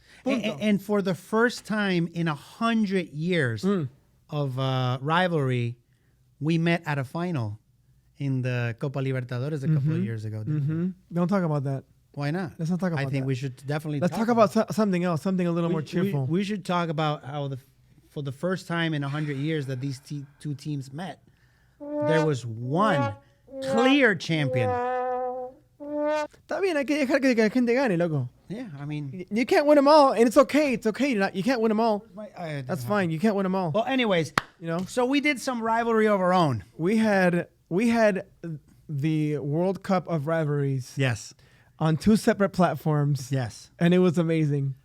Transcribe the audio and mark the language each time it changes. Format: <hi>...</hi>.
<en>And for the first time in 100 years of rivalry, we met at a final in the Copa Libertadores a couple of years ago. Don't talk about that. Why not? Let's not talk about that. I think we should definitely Let's talk about something else, something a little more cheerful. We should talk about how for the first time in 100 years that these two teams met, there was one clear champion.</en> <es>Está bien, hay que dejar que la gente gane, loco.</es> <en>Yeah, I mean... You can't win them all, and it's okay. It's okay. You can't win them all. That's fine. You can't win them all. Well, anyways, so we did some rivalry of our own. We had the World Cup of rivalries. Yes. On 2 separate platforms. Yes. And it was amazing.</en>